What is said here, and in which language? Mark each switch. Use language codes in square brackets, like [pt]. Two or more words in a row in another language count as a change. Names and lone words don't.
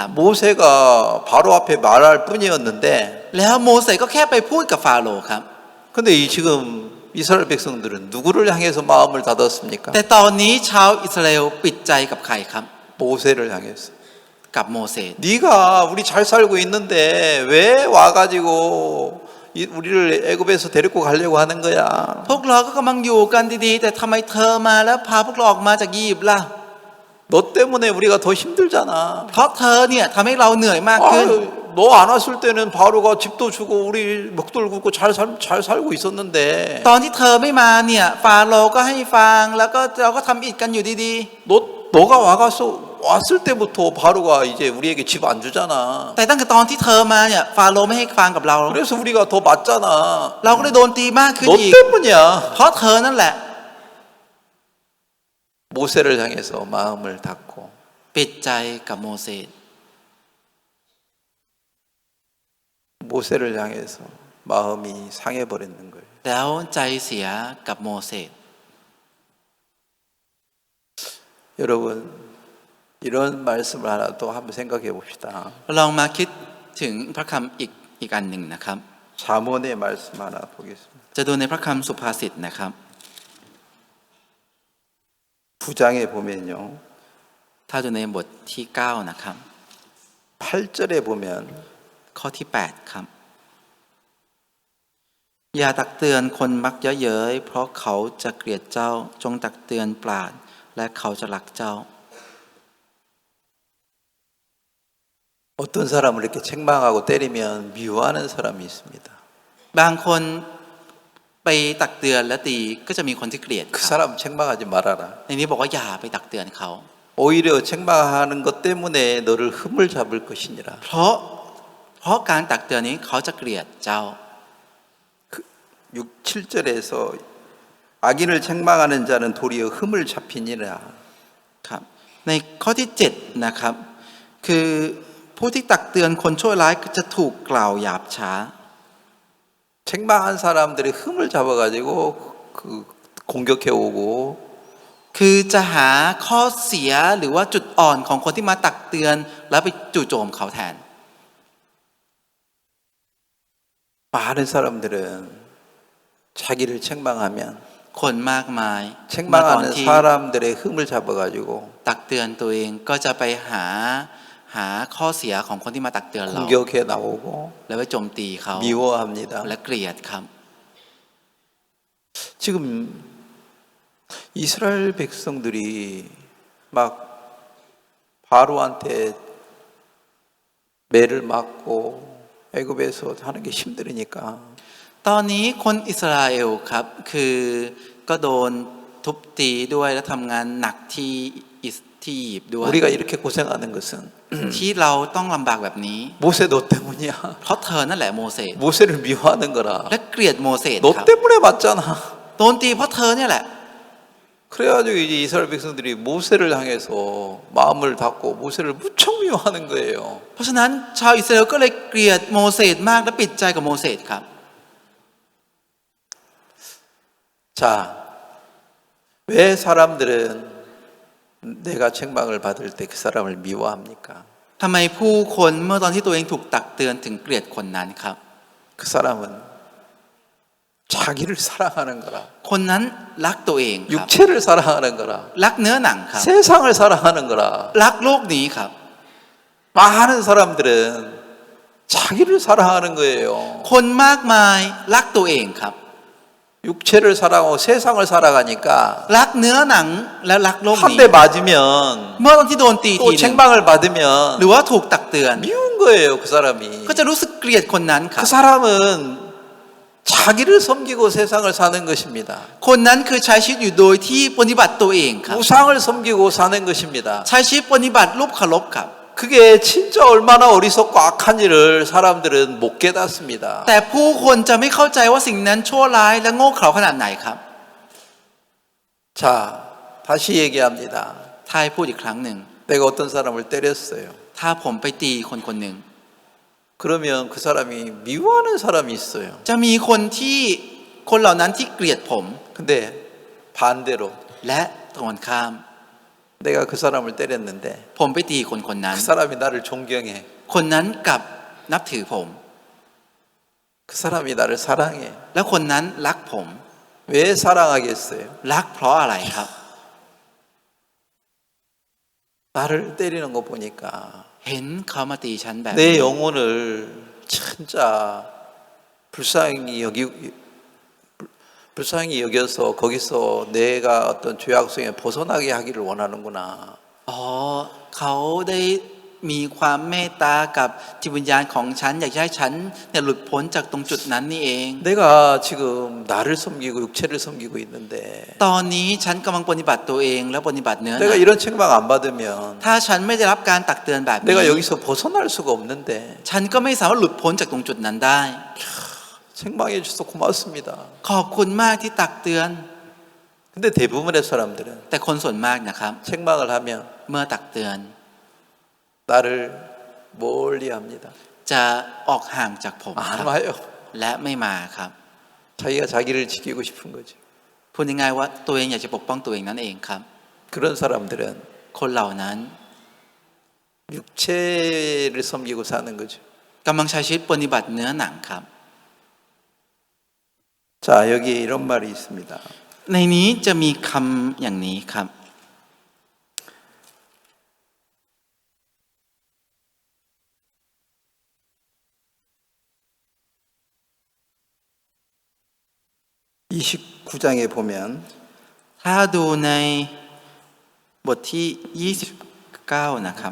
[ko] 모세가 바로 앞에 말할 뿐이었는데 [th] แล้วโมเสสก็แค่ไปพูดกับฟาโรห์ครับ [ko] 근데 지금 이스라엘 백성들은 누구를 향해서 마음을 닫았습니까? [th] แต่ตอนนี้ชาวอิสราเอลปิดใจกับใครครับ [ko] 모세를 향해서 [th] กับโมเสส [ko] 네가 우리 잘 살고 있는데 왜 와가지고 우리를 애굽에서 데리고 가려고 하는 거야? [th] พวกเราก็กำลังอยู่กันดีๆแต่ทำไมเธอมาแล้วพาพวกเราออกมาจากอียิปต์ล่ะ [ko] 너 때문에 우리가 더 힘들잖아. [th] เพราะเธอเนี่ยทำให้เราเหนื่อยมากขึ้น [ko] 너 안 왔을 때는 바로가 집도 주고 우리 먹돌 굽고 잘 살고 있었는데 [th] ตอนที่เธอไม่มาเนี่ยฟาโรห์ก็ให้ฟางแล้วก็เราก็ทำอิฐกันอยู่ดี [ko] 너가 왔을 때부터 바로가 이제 우리에게 집 안 주잖아. [th] ๆแต่ตั้งแต่ตอนที่เธอมาเนี่ยฟาโรห์ไม่ให้ฟางกับเรา [ko] 그래서 우리가 더 맞잖아. [th] เราก็เลยโดนตีมากขึ้น [ko] 너 [th] อีก [ko] 때문이야. [th] เพราะเธอนั่นแหละ [ko] 모세를 향해서 마음을 닫고 [th] ปิดใจกับโมเสส [ko] 모세를 향해서 마음이 상해버리는 거예요. [th] แล้วใจเสียกับโมเสส [ko] 여러분 이런 말씀을 하나 또 한번 생각해 봅시다. [th] ลองมาคิดถึงพระคำอีกอันหนึ่งนะครับ [ko] 잠언의 말씀 하나 보겠습니다. [th] จะดูในพระคำสุภาษิตนะครับ [ko] 9장에 보면요. [th] ถ้าดูในบทที่9นะครับ [ko] 8절에 보면 [th] ข้อที่8ครับอย่าตักเตือนคนมักเยาะเย้ยเพราะเขาจะเกลียดเจ้าจงตักเตือนปราชญ์และเขาจะรักเจ้า [ko] 어떤 사람을 이렇게 책망하고 때리면 미워하는 사람이 있습니다. [th] บางคนไปตักเตือนและตีก็จะมีคนที่เกลียด [ko] 그 사람 책망하지 말아라. [th] ในนี้บอกว่าอย่าไปตักเตือนเขา [ko] 오히려 책망하는 것 때문에 너를 흠을 잡을 것이니라. [th] เพราะการตักเตือนนี้เขาจะเกลียดเจ้า [ko] 6, 7절에서 악인을 책망하는 자는 도리어 흠을 잡히니라. [th] ครับในข้อที่7นะครับคือผู้ที่ตักเตือนคนชั่วร้ายจะถูกกล่าวหยาบช้า [ko] 책망한 사람들의 흠을 잡아가지고 공격해 오고 [th] คือจะหาข้อเสียหรือว่าจุดอ่อนของคนที่มาตักเตือนแล้วไปจู่โจมเขาแทน [ko] 많은 사람들은 자기를 책망하면 [th] คนมากมายตอน [ko] 책망하는 [th] ที่ [ko] 사람들의 흠을 잡아가지고 [th] ตักเตือนตัวเองก็จะไปหาข้อเสียของคนที่มาตักเตือนเรา [ko] 공격해 나오고 [th] แล้วไปโจมตีเขา [ko] 미워합니다. [th] และเกลียดครับ [ko] 지금 이스라엘 백성들이 막 바로한테 매를 맞고 애굽에서 하는 게 힘들으니까 [th] ตอนนี้คนอิสราเอลครับคือก็โดนทุบตีด้วยและทำงานหนักที่ที่อียิปต์ด้วย [ko] 우리가 이렇게 고생하는 것은 [th] ที่เราต้องลำบากแบบนี้ [ko] 모세 너 때문이야. [th] เพราะเธอนั่นแหละโมเสส [ko] 모세를 미워하는 거라. [th] และเกลียดโมเสส [ko] 너 [th] ครับ [ko] 때문에 맞잖아. [th] โดนตีเพราะเธอเนี่ยแหละ [ko] 그래가지고 이제 이스라엘 백성들이 모세를 향해서 마음을 닫고 모세를 무척 미워하는 거예요. [th] เพราะฉะนั้นชาวอิสราเอลก็เลยเกลียดโมเสสมากและปิดใจกับโมเสสครับ [ko] 자, 왜 사람들은 내가 책망을 받을 때 그 사람을 미워합니까? [th] ทำไมผู้คนเมื่อตอนที่ตัวเองถูกตักเตือนถึงเกลียดคนนั้นครับ [ko] 그 사람은 자기를 사랑하는 거라. [th] คนนั้นรักตัวเองครับ [ko] 육체를 사랑하는 거라. [th] รักเนื้อหนังครับ [ko] 세상을 사랑하는 거라. [th] รักโลกนี้ครับ [ko] 많은 사람들은 자기를 사랑하는 거예요. [th] คนมากมายรักตัวเองครับ [ko] 육체를 사랑하고 세상을 살아가니까 [th] รักเนื้อหนังและรักโลก [ko] 한 [th] นี้ [ko] 대 맞으면 [th] เมื่อตอนที่โดนตีที [ko] 또 [th] หนึง [ko] 책망을 [th] ห [ko] 받으면 [th] รือว่าถูกตักเตือน [ko] 미운 거예요, 그 사람이. [th] ก็จะรู้สึกเกลียดคนนั้นครับ [ko] 그 사람은 자기를 섬기고 세상을 사는 것입니다. [th] คนนั้นคือใช้ชีวิตอยู่โดยที่ปฏิบัติตัวเองครับ [ko] 우상을 섬기고 사는 것입니다. [th] ใช้ชีวิตปฏิบัติรูปเคารพครับ [ko] 그게 진짜 얼마나 어리석고 악한지를 사람들은 못 깨닫습니다. [th] แต่ผู้คนจะไม่เข้าใจว่าสิ่งนั้นชั่วร้ายและโง่เขลาขนาดไหนครับ [ko] 자, 다시 얘기합니다. [th] ทายพูดอีกครั้งหนึ่ง [ko] 내가 어떤 사람을 때렸어요. [th] ถ้าผมไปตีคนคนหนึ่ง [ko] 그러면 그 사람이 미워하는 사람이 있어요. [th] จะมีคนเหล่านั้นที่เกลียดผม [ko] 근데 반대로 [th] และตรงกันข้าม [ko] 내가 그 사람을 때렸는데 [th] ผมไปตีคนคนนั้น [ko] 그 사람이 나를 존경해. [th] คนนั้นกลับนับถือผม [ko] 그 사람이 나를 사랑해. [th] แล้วคนนั้นรักผม [ko] 왜 사랑하겠어요? [th] รักเพราะอะไรครับ [ko] 나를 때리는 거 보니까 [th] เห็นเขามาตีฉันแบบ [ko] 내 [th] นี้ [ko] 영혼을 진짜 불쌍히 여겨서 거기서 내가 어떤 죄악성에 벗어나게 하기를 원하는구나. [th] อ๋อเขาได้มีความเมตตากับจิตวิญญาณของฉันอยากให้ฉันเนี่ยหลุดพ้นจากตรงจุดนั้นนี่เอง [ko] 내가 지금 나를 섬기고 육체를 섬기고 있는데 [th] ตอนนี้ฉันกำลังปฏิบัติตัวเองและปฏิบัติเนื้อหนั [ko] 내가 [th] ง [ko] 이런 책망 안 받으면 [th] ถ้าฉันไม่ได้รับการตักเตือนแบบนี้ [ko] 내가 여기서 벗어날 수가 없는데 [th] ฉันก็ไม่สามารถหลุดพ้นจากตรงจุดนั้นได้ [ko] 책망해 주셔서 고맙습니다. [th] ขอบคุณมากที่ตักเตือน [ko] 근데 대부분의 사람들은 [th] แต่คนส่วนมากนะครับ [ko] 책망을 하면 [th] เมื่อตักเตือน [ko] 나를 멀리 합니다. [th] จะออกห่างจากผมค [ko] 안 [th] รับ [ko] 와요. [th] และไม่มาครับ [ko] 자기가 자기를 지키고 싶은 거죠. [th] พูดง่ายๆว่าตัวเองอยากจะปกป้องตัวเองนั่นเองครับ [ko] 그런 사람들은 [th] คนเหล่านั้น [ko] 육체를 섬기고 사는 거죠. [th] กำลังใช้ชีวิตปฏิบัติเนื้อหนังครับ [ko] 자, 여기에 이런 말이 있습니다. [th] ในนี้จะมีคำอย่างนี้ครับ [ko] 29장에 보면 [th] ถ้าดูในบทที่ 29 นะครับ